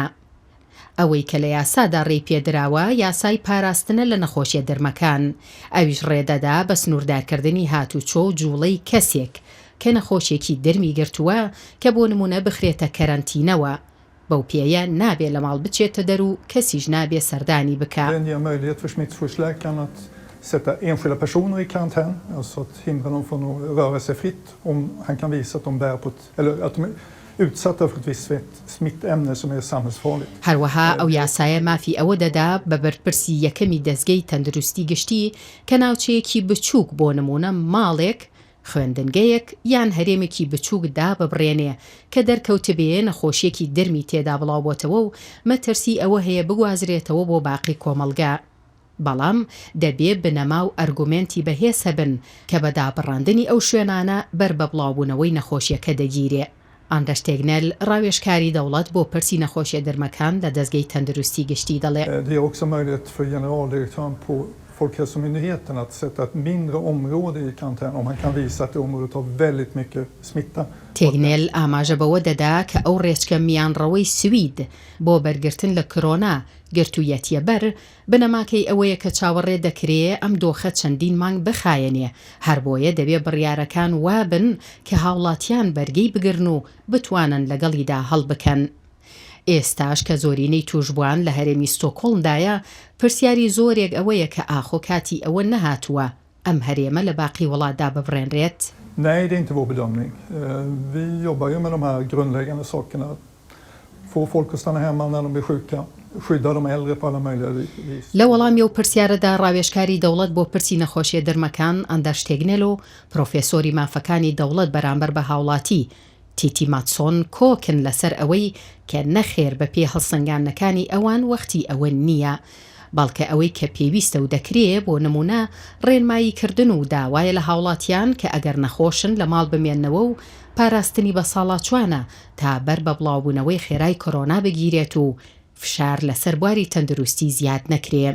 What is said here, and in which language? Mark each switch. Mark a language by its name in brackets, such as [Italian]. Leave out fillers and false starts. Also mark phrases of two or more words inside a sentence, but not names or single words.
[Central Kurdish] ئەوەی کە لە یاسادا ڕێی پێدراوە یاسای پاراستنە لە نەخۆشیە دەرمەکان، ئەویش ڕێدەدا بە سنووردارکردنی هاتوچۆ و جوڵەی کەسێک کە نەخۆشیێکی دەرمی گرتووە کە بۆ نمونە بخرێتە کەرەنتینەوە. بەو پێیە نابێ لە ماڵ بچێتە دەر و کەسیش نابێ سەردانی بکە. [Swedish] Den ger möjlighet för smittskyddsläkaren att sätta enskilda personer i karantän, alltså att hindra dem från att röra sig fritt om han kan visa att de bär på eller att de är utsatta för ett visst smittämne som är samhällsfarligt. [Central Kurdish] هەروەها ئەو یاسایە مافی ئەوە دەدا بە بەرپرسی یەکەمی دەستگەی تەندروستی گشتی کە ناوچەیەکی بچووک بۆ نمونە ماڵێک، خوێندنگەیەک یان هەرێمێکی بچووکدا ببڕێنێ کە دەرکەوتبێ نەخۆشیێکی دەرمی تێدا بڵاوبۆتەوە و مەترسی ئەوە هەیە بگوازرێتەوە بۆ باقی کۆمەڵگا. بەڵام دەبێ بنەما و ئەرگومنتی بەهێز هەبن کە بەدابڕاندنی ئەو شوێنانە بەر بە بڵاوبوونەوەی نەخۆشیەکە دەگیرێ. ئاندەشتێگنەل ڕاوێژکاری دەوڵەت بۆ پرسی نەخۆشیە دەرمەکان لە دەستگەی تەندروستی گشتی دەڵێ [Swedish] Det är också möjlighet för generaldirektören på Folkhälsomyndigheten att sätta ett mindre område i karantän om han kan visa att det området har väldigt mycket smitta. [Central Kurdish] تێگنێل ئاماژە بەوە دەدا کە ئەو ڕێچکە میانڕەوەی سوید بۆ بەرگرتن لە کۆرۆنا گرتوویەتیە بەر بنەماکەی ئەوەیە کە چاوەڕێ دەکرێ ئەم دۆخە چەندین مانگ بخایەنێ، هەر بۆیە دەبێ بڕیارەکان وابن کە هاوڵاتیان بەرگەی بگرن و بتوانن لەگەڵیدا هەڵبکەن. ئێستاش کە زۆرینەی توشبووان لە هەرێمی ستۆکۆڵمدایە پرسیاری زۆرێک ئەوەیە کە ئاخۆ کاتی ئەوە نەهاتووە ئەم هەرێمە لە باقی وڵاتدا ببڕێنرێت. [Swedish] Nej, det är inte vår bedömning. Vi jobbar ju med de här grundläggande sakerna. Få folk att stanna hemma när de blir sjuka. Skydda de äldre på alla möjliga vis. [Central Kurdish] لە وەڵامی و پرسیارەدا ڕاوێژکاری دەوڵەت بۆ پرسی نەخۆشیە دەرمەکان ئەندەشتێگنێل و پرۆفێسۆری مافەکانی دەوڵەت بەرامبەر بە هاوڵاتی تیتی ماتسۆن کۆکن لەسەر ئەوەی کە نەخێر بە پێ هەڵسەنگاندنەکانی ئەوان وەختی ئەوە نییە، بەڵکە ئەوەی کە پێویستە و دەکرێ بۆ نمونە ڕێنمایی کردن و داوایە لە هاوڵاتیان کە ئەگەر نەخۆشن لە ماڵ بمێننەوە و پاراستنی بە ساڵاتوانە تا بەر بە بڵاوبوونەوەی خێرای کۆرۆنا بگیرێت و فشار لەسەر بواری تەندروستی زیاد نەکرێ.